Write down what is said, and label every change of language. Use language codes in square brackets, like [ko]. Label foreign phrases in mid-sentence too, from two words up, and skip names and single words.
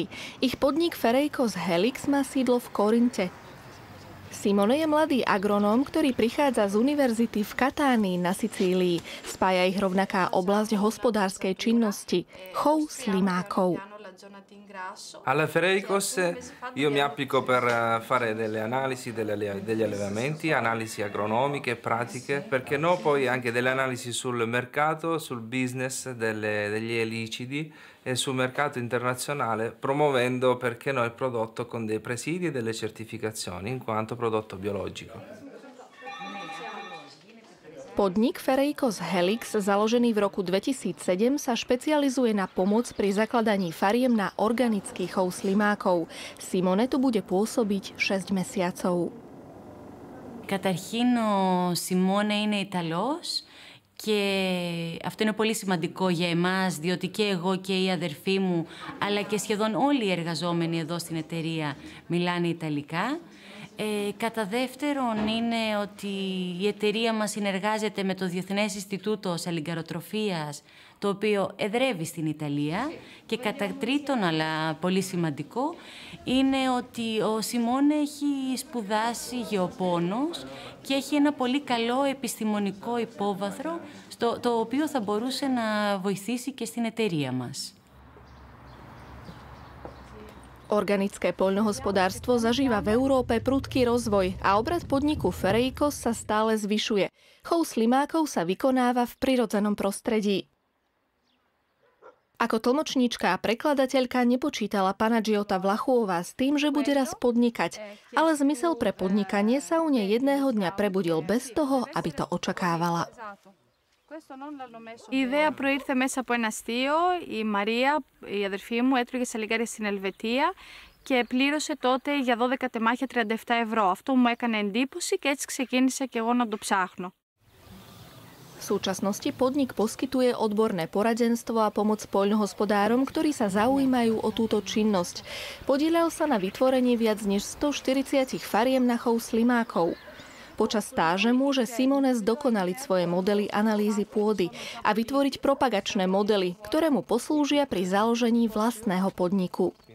[sk] Ich podnik Ferejkos Helix má sídlo v Korinte. Simone je mladý agronóm, ktorý prichádza z univerzity v Katánii na Sicílii. Spája ich rovnaká oblasť hospodárskej činnosti – chov slimákov. [it] Alla Ferejkos io mi applico per fare delle analisi degli allevamenti, analisi agronomiche, pratiche, perché no poi anche delle analisi sul mercato, sul business degli elicidi e sul mercato internazionale, promuovendo perché no il prodotto con dei presidi e delle certificazioni in quanto prodotto biologico. [sk] Podnik Ferejkos Helix, založený v roku 2007, sa špecializuje na pomoc pri zakladaní fariem na organický chov slimákov. Simone tu bude pôsobiť 6 mesiacov. [el] Καταρχήν ο Σιμώνε είναι Ιταλός και αυτό είναι πολύ σημαντικό για εμάς, διότι και εγώ και η αδερφή μου, αλλά και σχεδόν όλοι οι εργαζόμενοι εδώ στην εταιρεία μιλάνε Ιταλικά. Κατά δεύτερον είναι ότι η εταιρεία μας συνεργάζεται με το Διεθνές Ινστιτούτο Σαλιγκαροτροφίας, το οποίο εδρεύει στην Ιταλία. Και κατά τρίτον, αλλά πολύ σημαντικό, είναι ότι ο Σιμώνε έχει σπουδάσει γεωπόνος και έχει ένα πολύ καλό επιστημονικό υπόβαθρο, το οποίο θα μπορούσε να βοηθήσει και στην εταιρεία μας. [sk] Organické poľnohospodárstvo zažíva v Európe prudký rozvoj a obrad podniku Ferejkos sa stále zvyšuje. Chov slimákov sa vykonáva v prirodzenom prostredí. Ako tlmočníčka a prekladateľka nepočítala Panagiota Vlachová s tým, že bude raz podnikať, ale zmysel pre podnikanie sa u nej jedného dňa prebudil bez toho, aby to očakávala. [el] Η ιδέα προήρθε μέσα από ένα αστείο. Η Μαρία, η αδερφή μου, έτρωγε σαλιγκάρια στην Ελβετία και πλήρωσε τότε για 12 τεμάχια 37 ευρώ. Αυτό μου έκανε εντύπωση και έτσι ξεκίνησα και εγώ να το ψάχνω. [sk] V súčasnosti podnik poskytuje odborné poradenstvo a pomoc poľnohospodárom, ktorí sa zaujímajú o túto činnosť. Podieľal sa na vytvorení viac než 140 fariem na chov slimákov. Počas stáže môže Simone zdokonaliť svoje modely analýzy pôdy a vytvoriť propagačné modely, ktoré mu poslúžia pri založení vlastného podniku.